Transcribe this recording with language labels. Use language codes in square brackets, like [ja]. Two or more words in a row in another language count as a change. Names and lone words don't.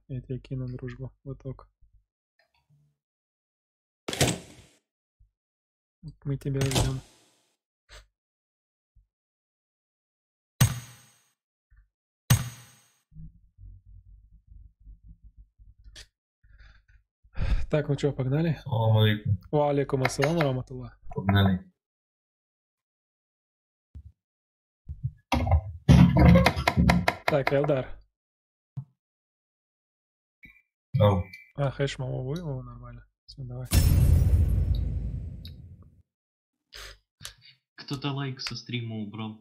[ru] Я тебе кину дружбу. Вот так. Мы тебя ждем. Так, ну что, погнали? [ar] سلام عليكم. وعليكم السلام رحمة الله. [ru] Погнали. Так, Элдар. Ау. Хэш маму вывел, нормально. Все, давай. Кто-то лайк со стрима убрал.